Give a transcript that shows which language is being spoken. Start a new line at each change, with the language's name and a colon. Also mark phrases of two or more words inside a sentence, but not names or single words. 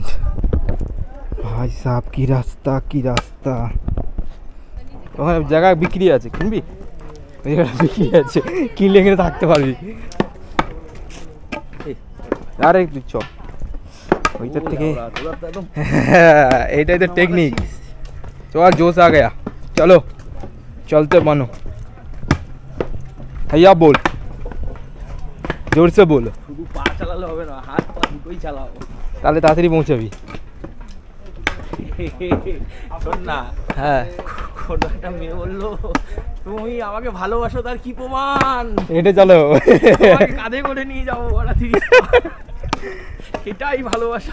Bangla: ভাই সাহেব কি রাস্তা। ওখানে জায়গা বিক্রি আছে, কিনবি? ওই জায়গাটা বিক্রি আছে, কিনলে এখানে থাকতে পারবি। আরে তুই চ, ওইটার থেকে এইটাই তো টেকনিক।
Hindi: चल जोश आ गया, चलो चलते बनो भैया, बोल जोर से बोलो।
Bangla: শুধু পা চালালে হবে না, হাত পা দুটোই চালাও, তাহলে তাড়াতাড়ি পৌঁছাবি। শোন না, হ্যাঁ ছোট একটা মেয়ে বললো তুমি আমাকে ভালোবাসো, তার কি প্রমাণ? হেঁটে চলো, তোমাকে কাঁধে করে নিয়ে যাবো ওরা 30 এটাই ভালোবাসা।